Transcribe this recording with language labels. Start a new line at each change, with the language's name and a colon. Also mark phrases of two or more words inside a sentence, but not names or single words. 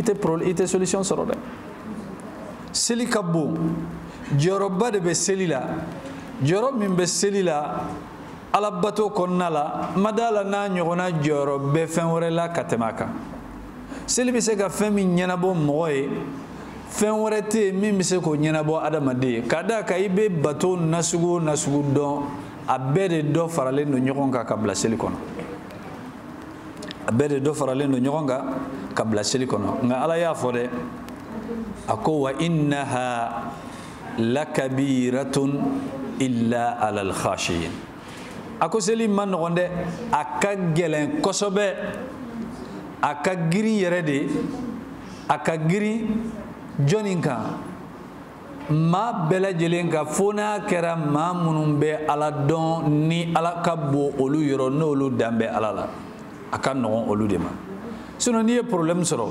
Bambara: tɛ solution sɔrɔ dɛ seli ka bon jɔyɔrɔba de bɛ seli la jɔyɔrɔ min bɛ seli la alabato kɔnɔna la ma d'a la n'a ɲɔgɔnna jɔyɔrɔ bɛ fɛn wɛrɛ la ka tɛmɛ a kan seli bɛ se ka fɛn min ɲɛnabɔ mɔgɔ ye fɛn wɛrɛ tɛ yen min bɛ se k'o ɲɛnabɔ adamaden ye ka d'a kan i bɛ bato nasugu o nasugu dɔn a bɛɛ de dɔ faralen don ɲɔgɔn kan ka bila seli kɔnɔ a bɛɛ de dɔ faralen don ɲɔgɔn kan ka bila seli kɔnɔ nka ala y'a fɔ dɛ a ko
Arabic: وإنها لكبيرة إلا على الخاشعين
Bambara: a ko seli ma nɔgɔn dɛ a ka gɛlɛn kosɛbɛ a ka girin yɛrɛ de a ka girin jɔnni kan maa bɛɛ lajɛlen ka fo n'a kɛra maa minnu bɛ ala dɔn ni ala ka bon olu yɔrɔ n'olu dan bɛ ala la a ka nɔgɔn olu de ma sinon n'i ye problème sɔrɔ